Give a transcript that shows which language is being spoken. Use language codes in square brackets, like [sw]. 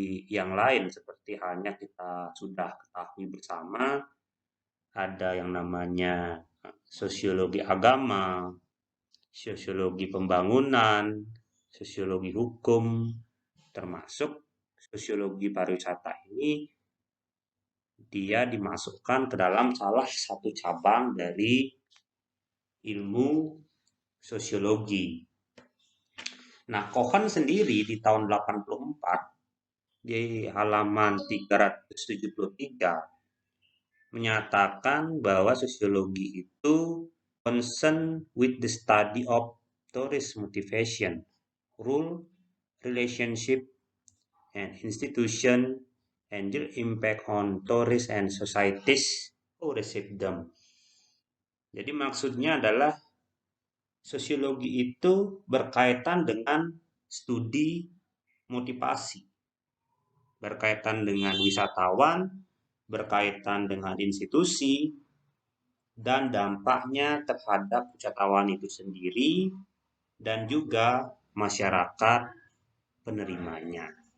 [id] yang lain seperti halnya kita sudah ketahui bersama ada yang namanya sosiologi agama, sosiologi pembangunan, sosiologi hukum, termasuk sosiologi pariwisata ini dia dimasukkan ke dalam salah satu cabang dari ilmu sosiologi. Nah, Cohen sendiri di tahun 84 di halaman 373 menyatakan bahwa sosiologi itu [en] concern with the study of tourist motivation, rule, relationship, and institution, and their impact on tourists and societies who receive them. [id] Jadi maksudnya adalah sosiologi itu berkaitan dengan studi motivasi, berkaitan dengan wisatawan, berkaitan dengan institusi, dan dampaknya terhadap wisatawan itu sendiri dan juga masyarakat penerimanya.